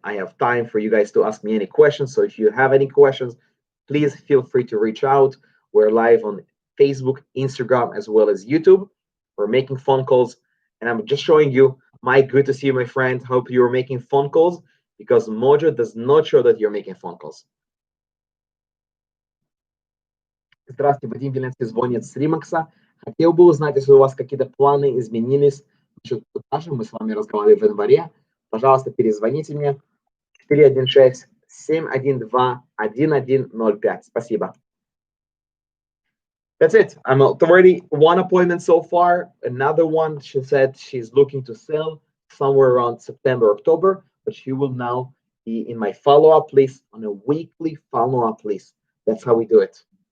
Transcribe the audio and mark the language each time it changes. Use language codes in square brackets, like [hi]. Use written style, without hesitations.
[en] I have time for you guys to ask me any questions. So if you have any questions, please feel free to reach out. We're live on Facebook, Instagram, as well as YouTube. We're making phone calls. And I'm just showing you, Mike, good to see you, my friend. Hope you're making phone calls because Mojo does not show that you're making phone calls. [ru] Здравствуйте, Вадим Веленский звонит с Римакса. Хотел бы узнать, если у вас какие-то планы изменились насчет продажи. Мы с вами разговаривали в январе. Пожалуйста, перезвоните мне 416-712-1105. Спасибо. [en] That's it. I'm already one appointment so far. Another one, she said she's looking to sell somewhere around September, October, but she will now be in my follow-up list on a weekly follow-up list. That's how we do it.